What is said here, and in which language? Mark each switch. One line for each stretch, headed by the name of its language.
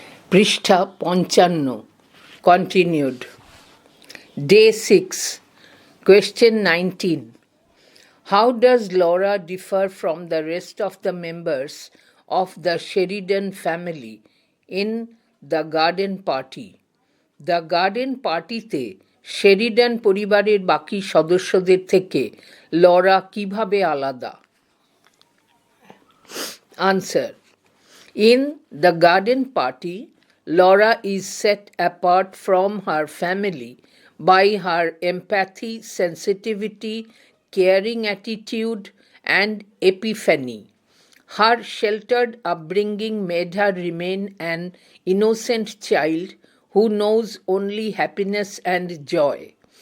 Bangla: পৃষ্ঠা ৫৫ continued.
English: Day 6, question 19. How does Laura differ from the rest of the members of the Sheridan family in the garden party?
Bangla: The garden party-তে Sheridan পরিবারের বাকি সদস্যদের থেকে Laura কিভাবে আলাদা?
English: Answer. In the garden party, Laura is set apart from her family by her empathy, sensitivity, caring attitude, and epiphany. Her sheltered upbringing made her remain an innocent child who knows only happiness and joy.